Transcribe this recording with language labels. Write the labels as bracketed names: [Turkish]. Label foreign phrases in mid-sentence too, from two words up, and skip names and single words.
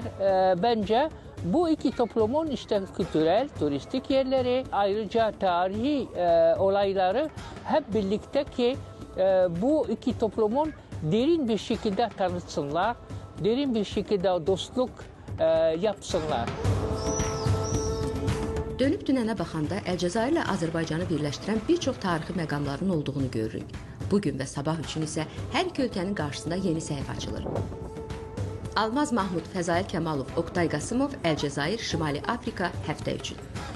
[Turkish] Bence bu iki toplumun işte kültürel, turistik yerleri, ayrıca tarihi olayları hep birlikte ki bu iki toplumun derin bir şekilde tanıtsınlar, derin bir şekilde dostluk yapsınlar. [Azerbaijani] Dönüb dünənə baxanda Əlcəzair ilə Azərbaycanı birləşdirən bir çox tarixi məqamların olduğunu görürük. Bugün və sabah üçün isə hər iki ölkənin qarşısında yeni səhifə açılır. Almaz Mahmud, Fəzail Kəmalov, Oqtay Qasımov, Əlcəzair, Şimali Afrika həftə üçün.